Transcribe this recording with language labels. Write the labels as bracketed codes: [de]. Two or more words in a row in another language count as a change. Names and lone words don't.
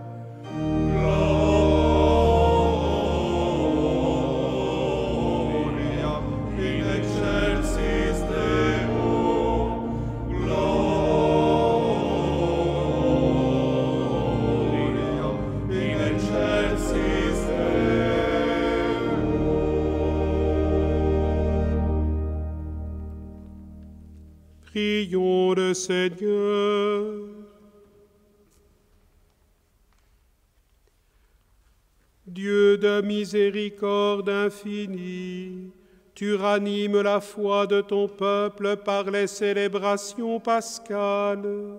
[la] Gloria in excelsis Deo, Gloria in excelsis Deo. [fr] Prions le Seigneur. Dieu de miséricorde infinie, tu ranimes la foi de ton peuple par les célébrations pascales.